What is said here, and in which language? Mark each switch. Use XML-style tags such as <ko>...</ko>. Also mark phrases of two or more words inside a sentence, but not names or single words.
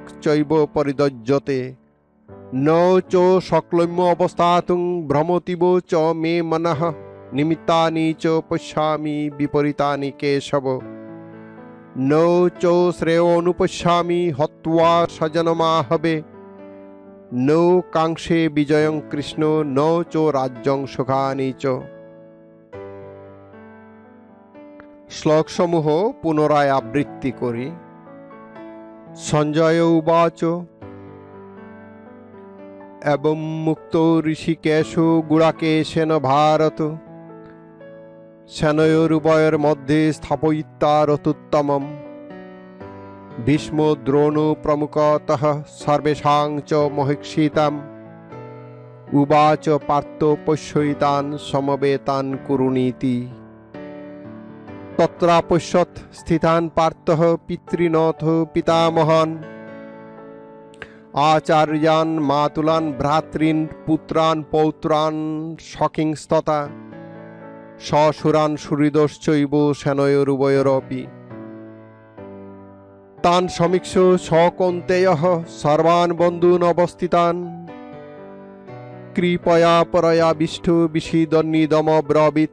<sa>চৈব পরিদজ্যতে ন চ শক্লম্য অবস্থাতুং ভ্রমতিব চ মে মনঃ নিমিত্তানি চ পশ্যামি বিপরীতানি কেশব ন চ শ্রেয়োনুপশ্যামি হত্বা স্বজনমাহবে ন কাঙ্ক্ষে বিজয়ং কৃষ্ণ ন চ রাজ্যং সুখানি চ।</sa> <bn>শ্লোকসমূহ পুনরায় আবৃত্তি করি।</bn> <sa>সঞ্জয় উবাচ এবং মুক্ত ঋষিকেশ গুড়াকেশেন ভারত সেনয়োরুভয়ের মধ্যে স্থাপয়িত্বা রথোত্তমম ভীষ্ম দ্রোণ প্রমুখতঃ সর্বেষাং চ মহীক্ষিতাম উবাচ পার্থ পশ্যিতান সমবেতান কুরুনীতি তত্রাপশ্যৎ স্থিতান পার্থঃ পিতৃনথ পিতামহান আচার্যান মাতুলান ভ্রাতৃন পুত্রান পৌত্রান সখিংস্ততা সসুরান সুহৃদশ্চৈব সেনয়োরুভয়োরপি তান সমীক্ষ সকৌন্তেয়ঃ সর্বান বন্ধূন অবস্থিতান কৃপয়া পরয়া বিষ্ঠু বিষীদন্নিদমব্রবীৎ।</sa>